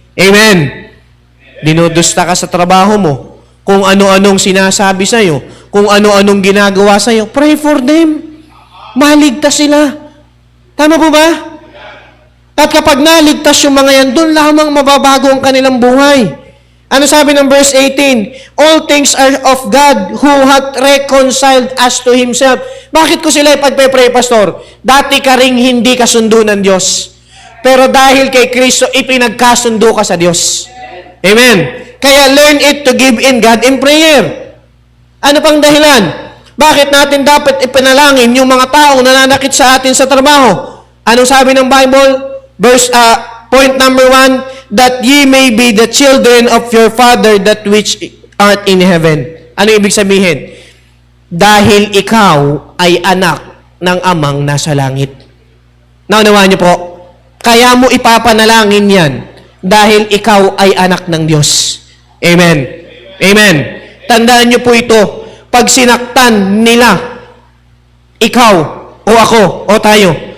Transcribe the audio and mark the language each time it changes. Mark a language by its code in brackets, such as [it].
[tl] Amen. Dinudusta ka sa trabaho mo. Kung ano-anong sinasabi sa'yo, kung ano-anong ginagawa sa'yo, [en] pray for them. [tl] Maligtas sila. Tama po ba? At kapag naligtas yung mga yan, doon lamang mababago ang kanilang buhay. Ano sabi ng verse 18? [en] All things are of God who hath reconciled us to Himself. [tl] Bakit ko sila ipagpe-pray, Pastor? Dati ka ring hindi kasundo ng Diyos. Pero dahil kay Kristo, ipinagkasundo ka sa Diyos. Amen. Kaya [en] learn it to give in God in prayer. [tl] Ano pang dahilan? Bakit natin dapat ipinalangin yung mga taong nananakit sa atin sa trabaho? Anong sabi ng Bible? [en] Point number 1, that ye may be the children of your Father that which art in heaven. [tl] Ano ibig sabihin? Dahil ikaw ay anak ng amang nasa langit. Naunawaan niyo po? Kaya mo ipapanalangin yan dahil ikaw ay anak ng Diyos. Amen. Amen. Tandaan niyo po ito. Pag sinaktan nila, ikaw o ako o tayo,